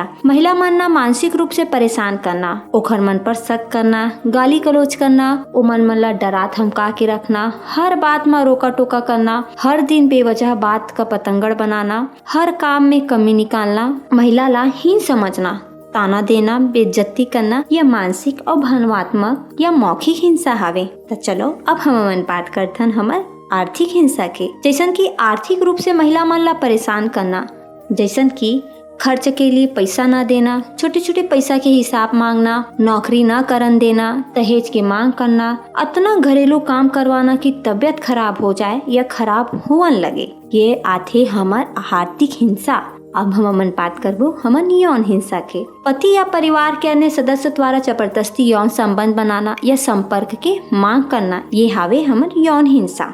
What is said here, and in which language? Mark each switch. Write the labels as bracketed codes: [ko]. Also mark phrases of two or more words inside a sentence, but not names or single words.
[hne] महिला मन ना मानसिक रूप से परेशान करना, ओखर मन पर शक करना, गाली गलौज करना, ओमन मन ला डरा धमका के रखना, हर बात में रोका टोका करना, हर दिन बेवजह बात का पतंगड़ बनाना, हर काम में कमी निकालना, महिला ला हीन समझना, ताना देना, बेइज्जती करना, यह मानसिक और भावनात्मक या मौखिक हिंसा हावे। तो चलो अब हम बात करथन हमर आर्थिक हिंसा के। जैसन कि आर्थिक रूप से महिला मन ला परेशान करना, जैसन कि खर्च के लिए पैसा ना देना, छोटे छोटे पैसा के हिसाब मांगना, नौकरी ना करन देना, दहेज की मांग करना, इतना घरेलू काम करवाना कि तबीयत खराब हो जाए या खराब होवन लगे। ये आथे हमर आर्थिक हिंसा। अब हम बात करबो हमन यौन हिंसा के। पति या परिवार के अन्य सदस्य द्वारा जबरदस्ती यौन संबंध बनाना या संपर्क के मांग करना, ये हावे हमन यौन हिंसा।